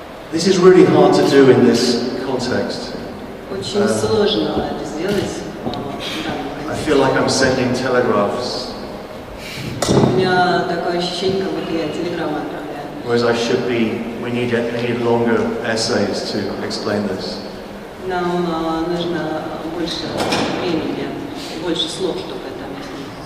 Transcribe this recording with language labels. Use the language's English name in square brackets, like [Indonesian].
[English] This is really hard to do in this context. [Russian] Очень сложно это сделать. [English] I feel like I'm sending telegraphs. [Russian] У меня такое ощущение, как будто я телеграмму отправляю. [English] Whereas we need longer essays to explain this. [Russian] Нам нужно больше времени, больше слов, чтобы это объяснить.